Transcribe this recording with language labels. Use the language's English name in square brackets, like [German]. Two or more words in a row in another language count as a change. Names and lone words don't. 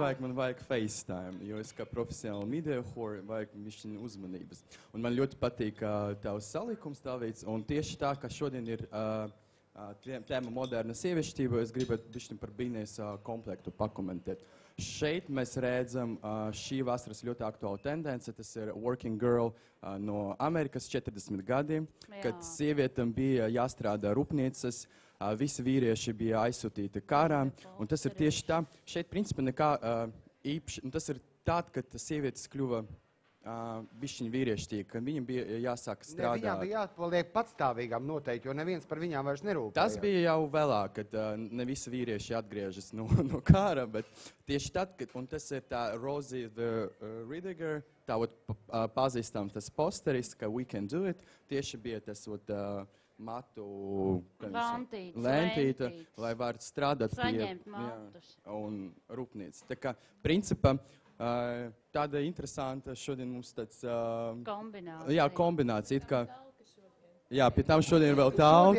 [Latvian] nevajag, man vajag FaceTime, jo es kā profesionāli video hori vajag višķiņu uzmanības. Un man ļoti patīk tavs salikums, Davids, un tieši tā, ka šodien ir tēma moderna sieviešķība, es gribētu višķiņu par Binnijas komplektu pakomentēt. Šeit mēs redzam šī vasaras ļoti aktuāla tendence, tas ir [English] working girl [Latvian] no Amerikas 40 gadiem, kad Jā. sievietēm bija jāstrādā rūpnīcas, visi vīrieši bija aizsūtīti karā, un tas ir tieši tā. Šeit, principā, nekā īpaši, un tas ir tād, kad sievietes kļuva bišķiņi vīrieštīgi, kad viņam bija jāsāk viņām strādāt. bija jāpaliek patstāvīgām noteikti, jo neviens par viņām vairs nerūpējās. Tas bija jau vēlāk, kad ne visi vīrieši atgriežas no kara, bet tieši tad, kad, un tas ir tā Rosie the Ridiger, tā pazīstam tas posteris, ka [English] we can do it, [Latvian] tieši bija tas matu lentīte, lai var strādāt Saņemt matus. Un rūpnīca. Tā kā, principā, tāda interesanta šodien mums tāds... Kombinācija. Jā, kombinācija. Kā, jā, pie tam šodien ir vēl talka.